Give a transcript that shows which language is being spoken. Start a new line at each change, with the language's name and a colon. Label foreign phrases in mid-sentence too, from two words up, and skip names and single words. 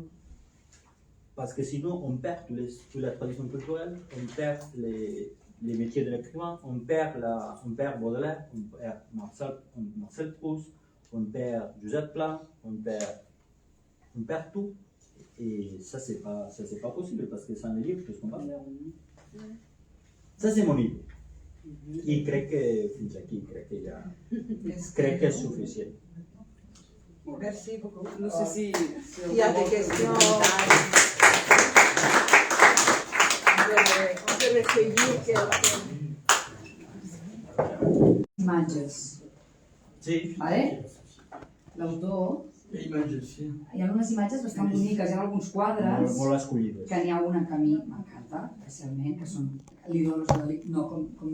French: Parce que sinon, on perd toute la tradition culturelle, on perd les métiers de l'écrivain, on perd Baudelaire, on perd Marcel Proust, on perd Joseph Pla, on perd tout. Et ça, c'est pas possible parce que sans les livres, qu'est-ce qu'on va faire? Ça, c'est mon idée. Et crec que c'est suffisant. Merci beaucoup.
Catalan: No sé si
French: il y a des questions. On peut recueillir quelques
Catalan: imatges. Sí. Vale? L'autor... Imatges, sí. Hi ha algunes imatges bastant boniques, hi ha alguns quadres molt escollides. que n'hi ha una que a mi m'encanta, especialment, que són l'ideologia, no com...